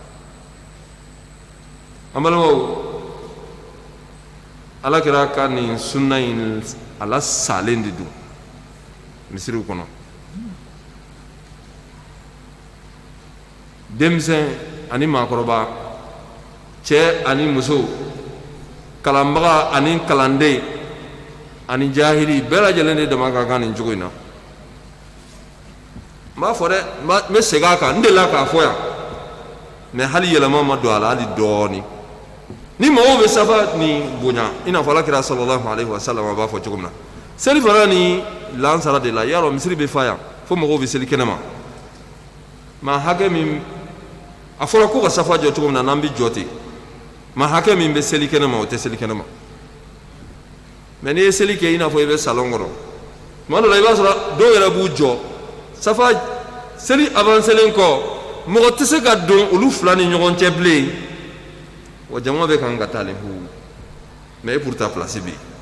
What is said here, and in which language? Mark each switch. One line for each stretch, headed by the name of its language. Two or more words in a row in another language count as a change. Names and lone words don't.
Bambara: an balimaw alakira ka nin sunna in ala salen de don misiriw kɔnɔ denmisɛn ani maakɔrɔba cɛ ani muso kalanbaga ani kalanden ani jahili bɛɛ lajɛlen de dama ka kan nin cogo in na n b'a fɔ dɛ n bɛ segin a kan n delila k'a fɔ yan mais hali yɛlɛma ma don a la hali dɔɔni ni mɔgɔw bɛ safa ni bonya i n'a fɔ alakira
Arabic: صلى الله عليه
Bambara: wasallam a b'a fɔ cogo min na seli fana ni lansara de la yarɔ misiri bɛ fa yan fo mɔgɔw bɛ seli kɛnɛ ma maa hakɛ min a fɔra ko ka safa jɔ cogo min na n'an bɛ jɔ ten maa hakɛ min bɛ seli kɛnɛ ma o tɛ seli kɛnɛ ma mais n'i ye seli kɛ i n'a fɔ i bɛ salon kɔnɔ tuma dɔ la i b'a sɔrɔ dɔw yɛrɛ b'u jɔ safa seli avancelen kɔ mɔgɔ tɛ se ka don olu fila ni ɲɔgɔn cɛ bilen wa jama bɛ kan ka taa le hu mais e
French: pourtant place
Bambara: bɛ yen